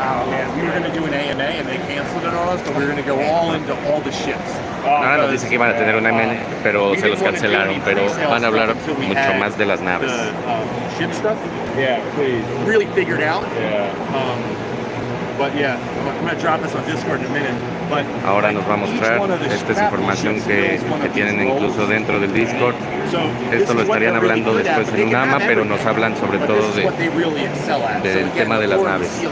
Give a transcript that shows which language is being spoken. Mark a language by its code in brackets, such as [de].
[en] Man, we were going to do an AMA and they canceled it on us, but we were going to go all into all the ships. [es] Ahora nos dice que iban a tener un AMA, pero se los cancelaron, pero van a hablar mucho más de las naves. [en] Ship stuff? Yeah, please. Really figured out. Yeah. But yeah, I'm going to drop this on Discord in a minute. But [es] ahora nos va a mostrar, esta es información que tienen incluso dentro del Discord. Esto lo estarían hablando después en un AMA, pero nos hablan sobre todo del tema de las naves.